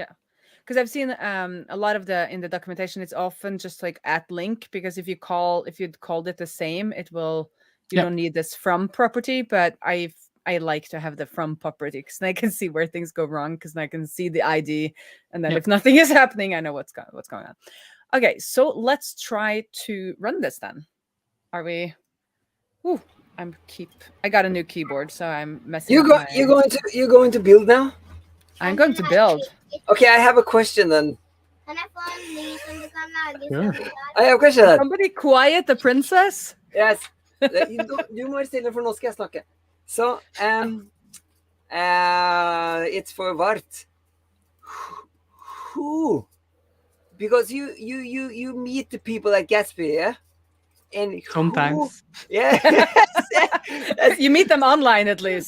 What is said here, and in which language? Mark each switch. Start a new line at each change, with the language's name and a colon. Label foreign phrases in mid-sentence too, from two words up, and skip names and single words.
English: Because I've seen a lot of in the documentation, it's often just like at link, because if you'd called it the same, it will, you don't need this from property, but I like to have the from property, because then I can see where things go wrong, because then I can see the ID, and then if nothing is happening, I know what's going on. Okay, so let's try to run this then. Are we? Ooh, I got a new keyboard, so I'm messing. You're going to build now? I'm going to build. Okay, I have a question then.
Norwegian: Kan jeg få en ny som du kan lage
English: Sure.
Norwegian: sånn der?
English: I have a question then. Somebody quiet the princess. Yes.
Norwegian: Du må være stille, for nå skal jeg snakke.
English: So, it's for Vart. Who? Because you meet the people at Gatsby, yeah? And who- Sometimes. Yeah. Yes. You meet them online at least.